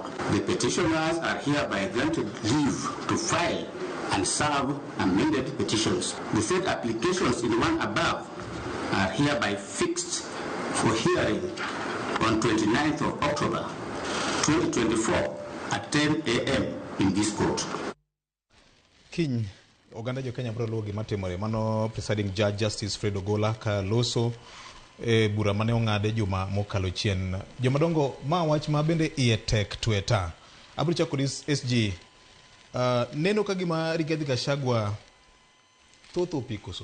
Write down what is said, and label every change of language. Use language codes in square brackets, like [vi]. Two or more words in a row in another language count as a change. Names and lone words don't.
[en] The petitioners are hereby granted leave to file and serve amended petitions. The said applications in one above are hereby fixed for hearing on 29th of October 2024 at 10 a.m. in this court. [luo] Kiny oganda jo Kenya bro luwo gima timore mano [en] presiding judge [luo] Justice Fred Ogola ka loso bura mane ong'ade juma mokalo chien jomadongo ma wach ma bende iye tek tweta abro chako dis SG neno ka gima Rigathi Gachagua thotho pikoso.